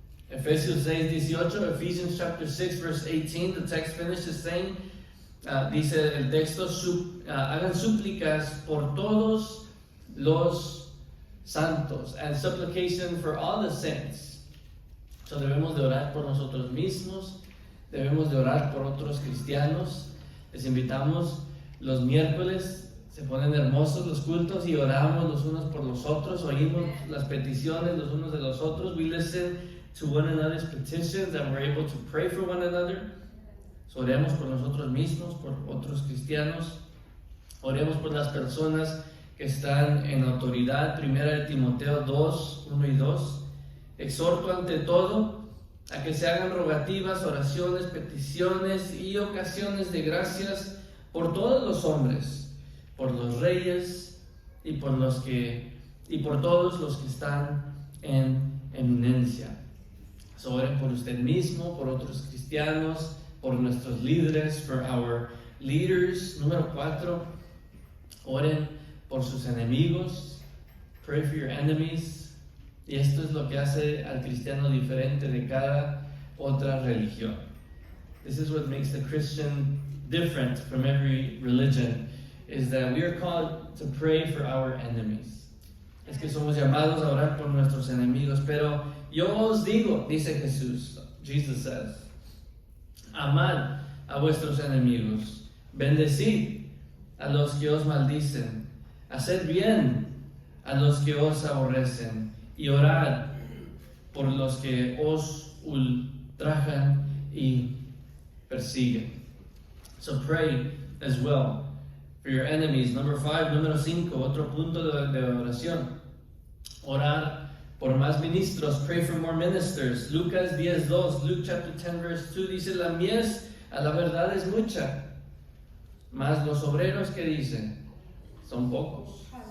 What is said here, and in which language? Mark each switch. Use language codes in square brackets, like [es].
[en] Efesios 6:18, Ephesians chapter 6 verse 18, the text finishes saying, [es] dice el texto, hagan súplicas por todos los santos, [en] and supplication for all the saints. [es] So debemos de orar por nosotros mismos. Debemos de orar por otros cristianos. Les invitamos los miércoles, se ponen hermosos los cultos y oramos los unos por los otros, oímos las peticiones los unos de los otros. [en] We listen to one another's petitions and we're able to pray for one another. [es] So, oremos por nosotros mismos, por otros cristianos. Oremos por las personas que están en autoridad. Primera de Timoteo 2, 1 y 2. Exhorto ante todo a que se hagan rogativas, oraciones, peticiones y ocasiones de gracias por todos los hombres, por los reyes y por todos los que están en eminencia. So, oren por usted mismo, por otros cristianos, por nuestros líderes, [en] for our leaders. [es] Número 4, oren por sus enemigos. [en] Pray for your enemies. [es] Y esto es lo que hace al cristiano diferente de cada otra religión. [en] This is what makes the Christian different from every religion, is that we are called to pray for our enemies. [es] Es que somos llamados a orar por nuestros enemigos, pero yo os digo, dice Jesús, [en] Jesus says, [es] amad a vuestros enemigos, bendecid a los que os maldicen, haced bien a los que os aborrecen y orad por los que os ultrajan y persiguen. [en] So pray as well for your enemies. Number 5, [es] número 5, otro punto de oración. Orar por más ministros. [en] Pray for more ministers. [es] Lucas 10:2, Luke chapter 10 verse 2 dice, la mies a la verdad es mucha, mas los obreros que dicen son pocos.